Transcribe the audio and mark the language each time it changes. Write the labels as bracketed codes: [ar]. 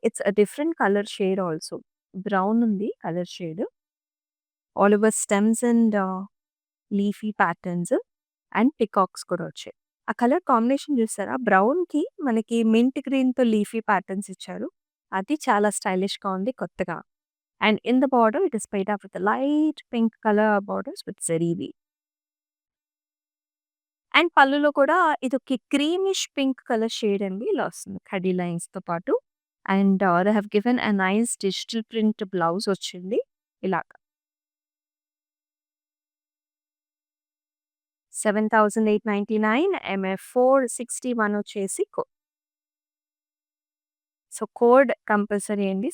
[en] It's a different colour shade also. [te] Brown ఉంది colour shade. [en] all over stems and leafy patterns and peacocks [te] కూడా వచ్చాయి. ఆ colour combination చూసారా? బ్రౌన్‌కి మనకి mint గ్రీన్‌తో leafy patterns ఇచ్చారు. అది చాలా స్టైలిష్‌గా ఉంది కొత్తగా. [en] And in the border, it is paid up with a light pink color borders with zari weave. [te] And పళ్ళులో కూడా ఇదొక క్రీమిష్ పింక్ కలర్ షేడ్ అండి. ఇలా వస్తుంది కడ్డీ లైన్స్‌తో పాటు. [en] and they have given a nice digital print blouse [te] వచ్చింది. ఇలాగ 7,899 ఎంఎఫ్ 461 వచ్చేసి సో, కోడ్ కంపల్సరీ అండి.